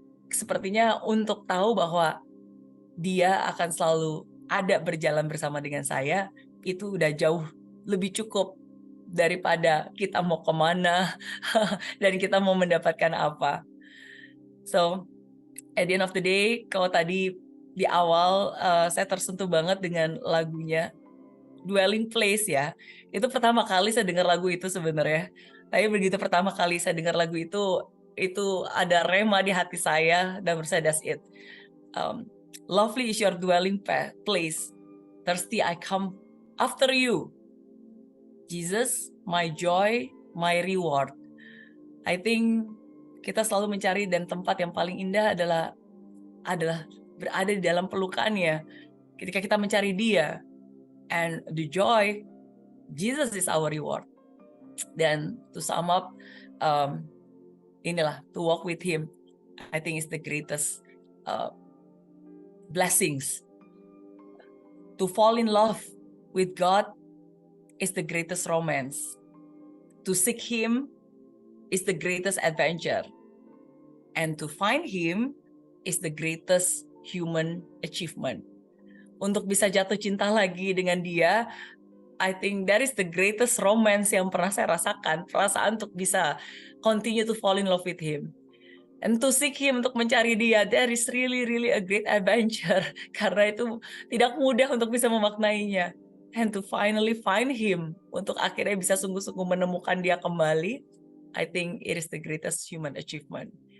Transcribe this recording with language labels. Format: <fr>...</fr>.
<id>Sepertinya untuk tahu bahwa dia akan selalu ada berjalan bersama dengan saya, itu udah jauh lebih cukup daripada kita mau kemana dan kita mau mendapatkan apa.</id> <en>So, at the end of the day,</en> <id>kalau tadi di awal saya tersentuh banget dengan lagunya Dwelling Place ya. Itu pertama kali saya dengar lagu itu sebenarnya. Tapi begitu pertama kali saya dengar lagu itu ada rema di hati saya dan saya</id> <en>that's it. Lovely is your dwelling place. Thirsty I come after you. Jesus, my joy, my reward. I think</en> <id>kita selalu mencari dan tempat yang paling indah adalah berada di dalam pelukannya. Ketika kita mencari dia,</id> <en>and the joy, Jesus is our reward. Dan to sum up, inilah to walk with him, I think is the greatest blessings. To fall in love with God is the greatest romance. To seek him is the greatest adventure. And to find him is the greatest human achievement.</en> <id>Untuk bisa jatuh cinta lagi dengan dia,</id> <en>I think that is the greatest romance</en> <id>yang pernah saya rasakan. Perasaan untuk bisa</id> <en>continue to fall in love with him. And to seek him,</en> <id>untuk mencari dia,</id> <en>that is really a great adventure.</en> <id>Karena itu tidak mudah untuk bisa memaknainya.</id> <en>And to finally find him,</en> <id>untuk akhirnya bisa sungguh-sungguh menemukan dia kembali,</id> <en>I think it is the greatest human achievement.</en>